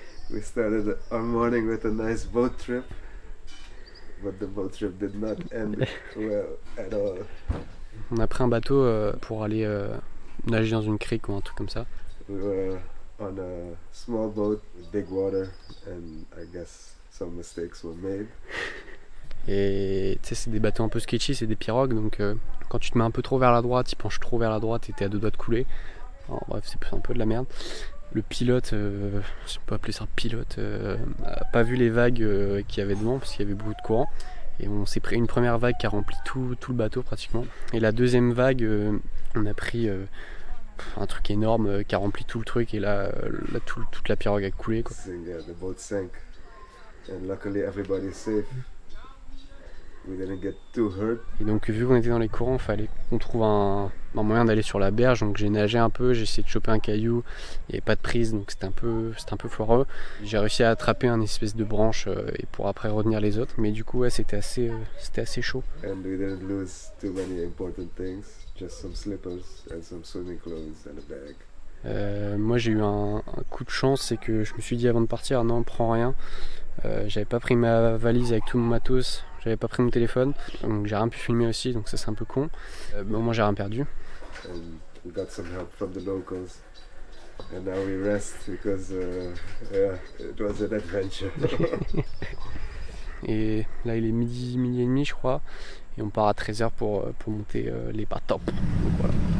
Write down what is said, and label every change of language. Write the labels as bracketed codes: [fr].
[en] We started our morning with a nice boat trip, but the boat trip did not end well at all. [fr] On a pris un bateau pour aller nager dans une crique ou un truc comme ça. [en] We were on a small boat with big water, and I guess some mistakes were made. [fr] Et tu sais, c'est des bateaux un peu sketchy, c'est des pirogues, donc quand tu te mets un peu trop vers la droite, tu penches trop vers la droite et t'es à 2 doigts de couler. Alors, bref, c'est un peu de la merde. Le pilote, si on peut appeler ça un pilote, a pas vu les vagues qu'il y avait devant parce qu'il y avait beaucoup de courant. Et on s'est pris une première vague qui a rempli tout le bateau pratiquement. Et la deuxième vague, on a pris un truc énorme qui a rempli tout le truc. Et là, toute la pirogue a coulé, quoi. [en] The boat sank, and luckily everybody's safe. We didn't get too hurt. [fr] Et donc vu qu'on était dans les courants, il fallait qu'on trouve un moyen d'aller sur la berge. Donc j'ai nagé un peu, j'ai essayé de choper un caillou, il n'y avait pas de prise, donc c'était un peu foireux. J'ai réussi à attraper un espèce de branche et pour après retenir les autres. Mais du coup ouais, c'était assez chaud. [en] And we didn't lose too many important things, just some slippers and some swimming clothes and a bag. [fr] Moi j'ai eu un coup de chance, c'est que je me suis dit avant de partir, non, prends rien. J'avais pas pris ma valise avec tout mon matos, j'avais pas pris mon téléphone, donc j'ai rien pu filmer aussi, donc ça c'est un peu con. Mais au moins j'ai rien perdu. [en] And we got some help from the locals, and now we rest because it was an adventure. [fr] Et là il est midi et demi je crois, Et on part à 13h pour monter les pas top. Donc voilà.